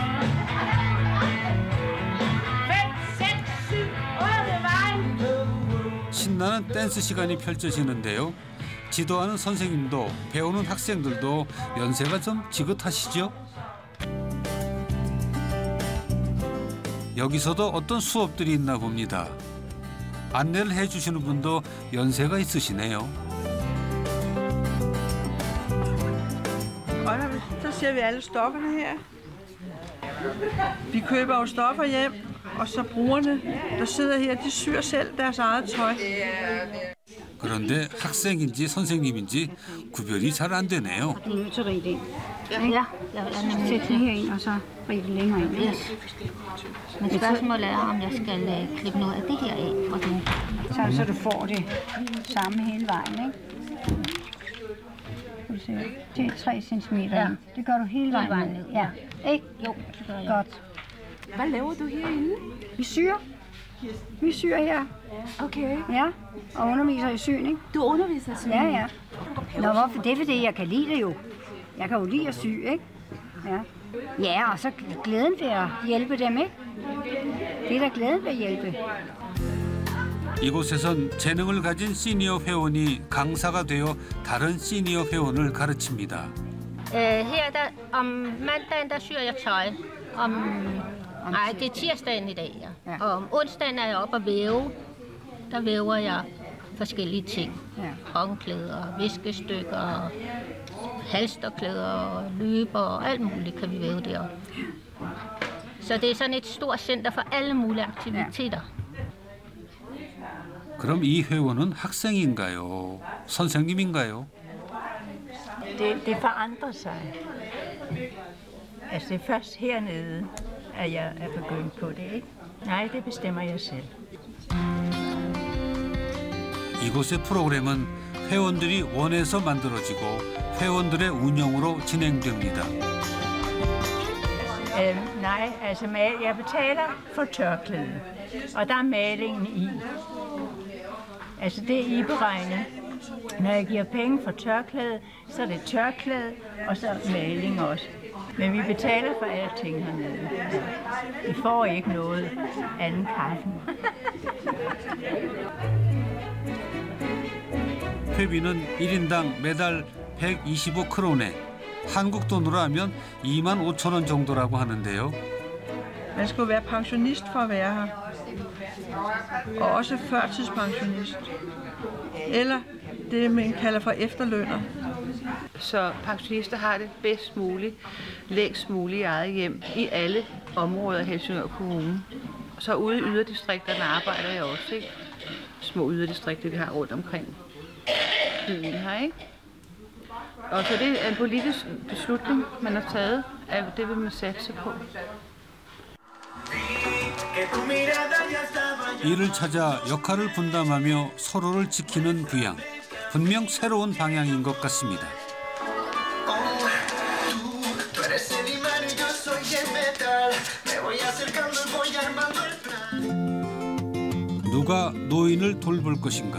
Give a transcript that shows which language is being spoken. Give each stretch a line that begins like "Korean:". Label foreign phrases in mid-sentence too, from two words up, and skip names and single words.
Korean: 신나는 댄스 시간이 펼쳐지는데요. 지도하는 선생님도 배우는 학생들도 연세가 좀 지긋하시죠? 여기서도 어떤 수업들이 있나 봅니다. 안내를 해주시는 분도 연세가 있으시네요.
Danish: Så ser vi alle stofferne her. Vi køber jo stoffer hjem, og så brugerne, der sidder her, de syr selv deres eget tøj.
Korean: 그런데 학생인지 선생님인지 구별이 잘 안 되네요.
Danish: Ja, sæt det herind, og så rive det længere ind. Yes. Men spørgsmålet er, om jeg skal klippe noget af det her af. Så du får det samme hele vejen, ikke? Det er 3 centimeter. Ja. Det gør du hele vejen ned. Ja. Ikke? Jo, det gør jeg. Godt. Hvad laver du herinde? Vi syr. Vi syr her. Okay. Ja, og underviser i syning. Du underviser i syning? Ja, ja. Nå, hvorfor? Det er fordi, jeg kan lide det jo. Jeg kan jo lide at sy, ikke? Ja. Ja, og så glæden ved at hjælpe dem, ikke? Det er da glæden ved at hjælpe.
Korean: 이곳에선 재능을 가진 시니어 회원이 강사가 되어 다른 시니어 회원을 가르칩니다.
Danish: Her der, om mandagen der syr jeg tøj. Nej, det er tirsdagen i dag, ja. Og om onsdagen er jeg oppe at væve. Der væver jeg forskellige ting. Håndklæder, viskestykker, halsterklæder, løber og alt muligt kan vi væve deroppe. Så det er sådan et stort center for alle mulige aktiviteter.
Korean: 그럼 이 회원은 학생인가요? 선생님인가요?
Danish: Det forandrer sig. Altså det er først hernede, at jeg er begyndt på det, ikke? Nej, det bestemmer jeg selv.
Korean: 이곳의 프로그램은 회원들이 원해서 만들어지고 회원들의 운영으로 진행됩니다.
Danish: Nej, altså jeg betaler for tørklæde, og der er malingen i. Altså det er iberegnet. Når jeg giver penge for tørklæde, så er det tørklæde, og så maling også. Men vi betaler for alting hernede. Vi får ikke noget anden kaffen.
Korean: 회비는 1인당 매달 125크론에 한국 돈으로 하면 25,000원 정도라고 하는데요.
Danish: Man skulle være pensionist for at være her. Og også førtidspensionist. Eller det, man kalder for efterlønner. Så pensionister har det bedst muligt, længst muligt i eget hjem i alle områder af Helsingør Kommune. Så ude i yderdistrikterne arbejder jeg også, ikke? Små yderdistrikter, vi har rundt omkring byen her, ikke? Og så det er en politisk beslutning, man har taget, at det vil man satse på.
Korean: 이를 찾아 역할을 분담하며 서로를 지키는 부양. 분명 새로운 방향인 것 같습니다. 누가 노인을 돌볼 것인가?